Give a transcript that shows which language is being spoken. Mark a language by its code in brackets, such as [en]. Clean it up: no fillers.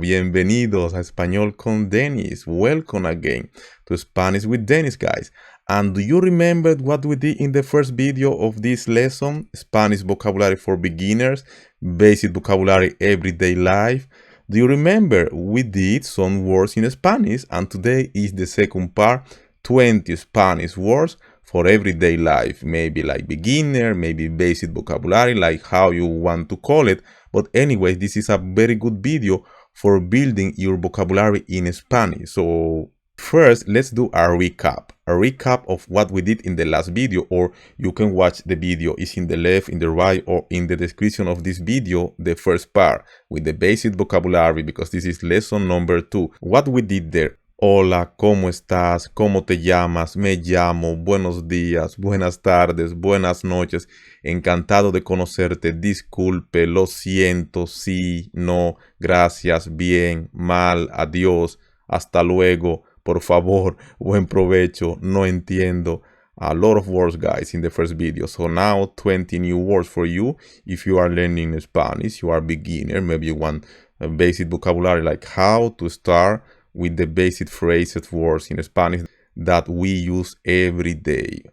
[es] Bienvenidos a Español con Dennis. [en] Welcome again to Spanish with Dennis, guys. And do you remember what we did in the first video of this lesson? Spanish vocabulary for beginners, basic vocabulary everyday life. Do you remember we did some words in Spanish, and today is the second part, 20 Spanish words for everyday life, maybe like beginner, maybe basic vocabulary, like how you want to call it. But anyway, this is a very good video for building your vocabulary in Spanish. So first, let's do a recap of what we did in the last video, or you can watch the video. It's in the left, in the right, or in the description of this video, the first part with the basic vocabulary, because this is lesson number 2. What we did there. [es] Hola, ¿cómo estás? ¿Cómo te llamas? Me llamo. Buenos días, buenas tardes, buenas noches. Encantado de conocerte. Disculpe, lo siento, sí, no, gracias, bien, mal, adiós, hasta luego, por favor, buen provecho, no entiendo. [en] A lot of words, guys, in the first video. So now 20 new words for you. If you are learning Spanish, you are a beginner, maybe you want a basic vocabulary, like how to start with the basic phrases, words in Spanish that we use every day.